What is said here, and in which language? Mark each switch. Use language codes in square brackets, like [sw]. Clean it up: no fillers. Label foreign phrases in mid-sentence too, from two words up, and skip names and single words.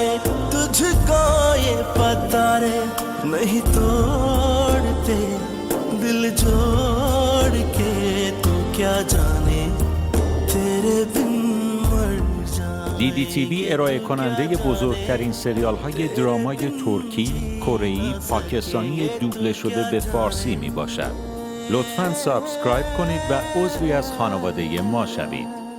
[hi] तुझको ये पता रे, नहीं तोड़ते दिल जोड़ के, तू क्या जाने तेरे बिन मर जाए. [fa] DDTV ارائه کننده بزرگترین سریال های درامای ترکی، کره‌ای، پاکستانی دوبله شده به فارسی می باشد. لطفاً سابسکرایب کنید و عضوی از خانواده ما شوید.